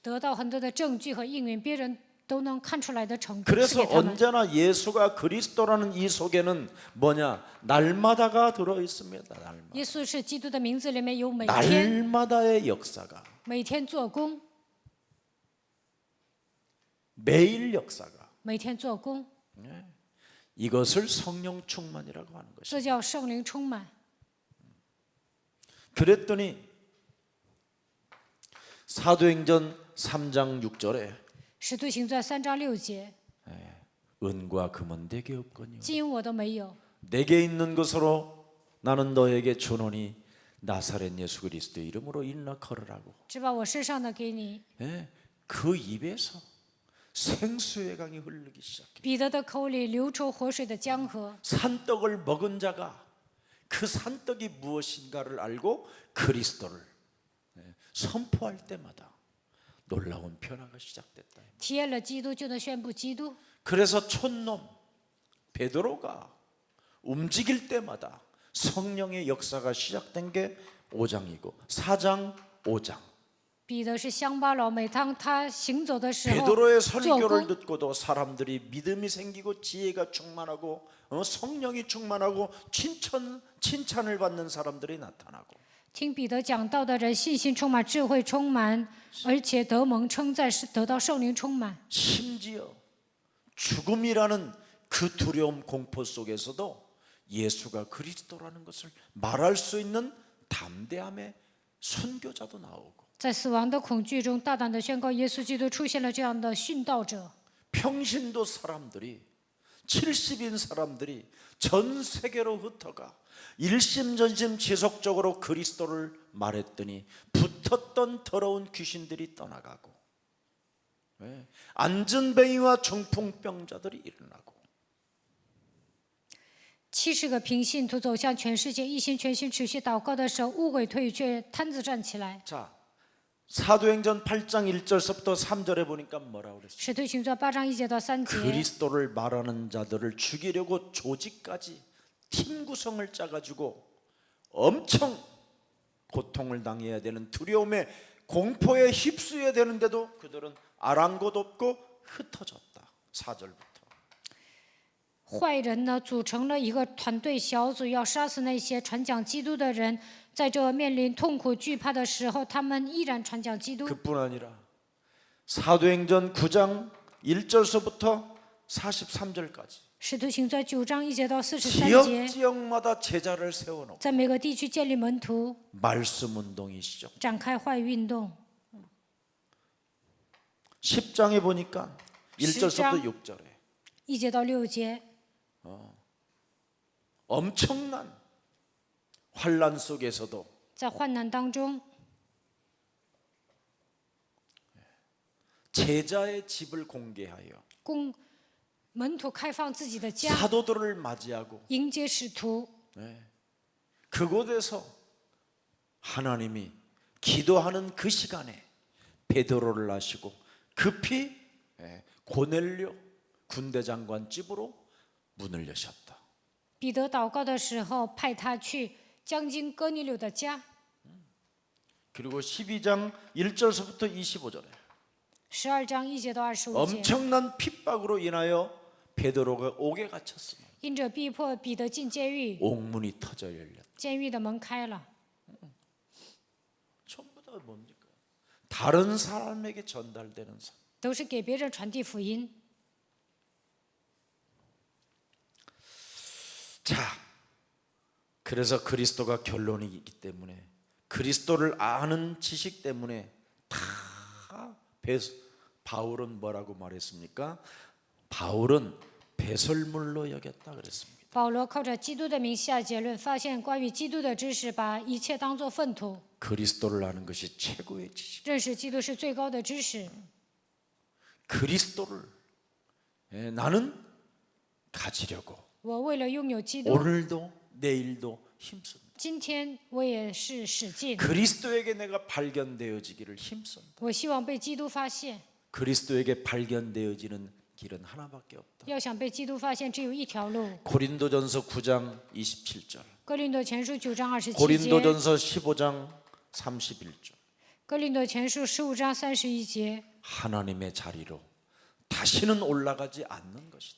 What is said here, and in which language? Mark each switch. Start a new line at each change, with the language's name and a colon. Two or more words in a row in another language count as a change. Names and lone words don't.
Chinese: 得到很多的证据和应允，别人都能看出来的程度，赐
Korean: 그래서
Chinese: 给他们。
Korean: 언제나 예수가 그리스도라는 이 속에는 뭐냐? 날마다가 들어 있습니다. 날마다.
Chinese: 耶稣是基督的名字里面有每天，
Korean: 날마다의 역사가
Chinese: 每天做工，
Korean: 매일 역사가
Chinese: 每天做工，
Korean: 이것을 성령 충만이라고 하는 것입니다.
Chinese: 这叫圣灵充满。
Korean: 그랬더니 사도행전 3장 6절에
Chinese: 使徒行传3章6节，
Korean: 은과 금은 내게 없거니와
Chinese: 金我都没有，
Korean: 내게 있는 것으로 나는 너에게 주노니 나사렛 예수 그리스도의 이름으로 일어나 걸으라고.
Chinese: 只把我身上的给你。
Korean: 그 입에서 생수의 강이 흐르기 시작해.
Chinese: 彼得的口里流出活水的江河。
Korean: 산떡을 먹은 자가 그 산떡이 무엇인가를 알고 그리스도를 선포할 때마다 놀라운 변화가 시작됐다.
Chinese: 体验了基督，就能宣布基督。
Korean: 그래서 촌놈 베드로가 움직일 때마다 성령의 역사가 시작된 게 5장이고 4장 5장
Chinese: 彼得是乡巴佬，每当他行走的时候
Korean: 베드로의
Chinese: 做
Korean: 설교를
Chinese: 工，
Korean: 듣고도 사람들이 믿음이 생기고 지혜가 충만하고 성령이 충만하고 칭찬을 받는 사람들이 나타나고
Chinese: 听彼得讲道的人信心充满，智慧充满，而且得蒙称赞，是得到圣灵充满。
Korean: 심지어 죽음이라는 그 두려움 공포 속에서도 예수가 그리스도라는 것을 말할 수 있는 담대함의 순교자도 나오고
Chinese: 在死亡的恐惧中，大胆地宣告耶稣基督，出现了这样的殉道者。
Korean: 평신도 사람들이 70인 사람들이 전 세계로 흩어가 일심전심 지속적으로 그리스도를 말했더니 붙었던 더러운 귀신들이 떠나가고 안전뱅이와 중풍병자들이 일어나고
Chinese: 70 个平信徒走向全世界，一心全心持续祷告的时候，污鬼退却，瘫子站起来。
Korean: 자, 사도행전 8장 1절서부터 3절에 보니까 뭐라고 그랬어요?
Chinese: 使徒行传8章1节到3节，
Korean: 그리스도를 말하는 자들을 죽이려고 조직까지 팀 구성을 짜가지고 엄청 고통을 당해야 되는 두려움에 공포에 휩쓰여야 되는데도 그들은 아랑곳 없고 흩어졌다. 4절부터
Chinese: 坏人呢组成了一个团队小组，要杀死那些传讲基督的人。在这面临痛苦惧怕的时候，他们依然传讲基督。
Korean: 그뿐 아니라 사도행전 9장 1절서부터 43절까지
Chinese: 使徒行传9章1节到43
Korean: 지역
Chinese: 节，
Korean: 지역마다 제자를 세워놓고
Chinese: 在每个地区建立门徒，
Korean: 말씀 운동이 시작.
Chinese: 展开坏运动。
Korean: 10장에 보니까 1절서부터 6절에
Chinese: 1 节到6节，
Korean: 엄청난 환란 속에서도
Chinese: 在患难当中，
Korean: 제자의 집을 공개하여
Chinese: 供门徒开放自己的家，
Korean: 사도들을 맞이하고
Chinese: 迎接使徒。
Korean: 그곳에서 하나님이 기도하는 그 시간에 베드로를 하시고 급히 고넬료 군대 장관 집으로 문을 여셨다.
Chinese: 彼得祷告的时候，派他去将军哥尼流的家。
Korean: 그리고 12장 1절서부터 25절에
Chinese: 12 章1节到25节，
Korean: 엄청난 핍박으로 인하여 베드로가 옥에 갇혔습니다.
Chinese: 因着逼迫彼得进监狱，
Korean: 옥문이 터져 열렸다.
Chinese: 监狱的门开了。
Korean: 전부 다 뭡니까? 다른 사람에게 전달되는 사.
Chinese: 都是给别人传递福音。
Korean: 자, 그래서 그리스도가 결론이기 때문에 그리스도를 아는 지식 때문에 다 바울은 뭐라고 말했습니까? 바울은 배설물로 여겼다 그랬습니다.
Chinese: 保罗靠着基督的名下结论，发现关于基督的知识，把一切当作粪土。
Korean: 그리스도를 아는 것이 최고의 지식.
Chinese: 认识基督是最高的知识。
Korean: 그리스도를 나는 가지려고
Chinese: 我为了拥有基督，
Korean: 오늘도 내일도 힘씁니다.
Chinese: 今天我也是使劲。
Korean: 그리스도에게 내가 발견되어지기를 힘씁니다.
Chinese: 我希望被基督发现。
Korean: 그리스도에게 발견되어지는 길은 하나밖에 없다.
Chinese: 要想被基督发现，只有一条路。
Korean: 고린도전서 9장 27절.
Chinese: 哥林多前书9章27节，
Korean: 고린도전서 15장 31절.
Chinese: 哥林多前书15章31节，
Korean: 하나님의 자리로 다시는 올라가지 않는 것이다.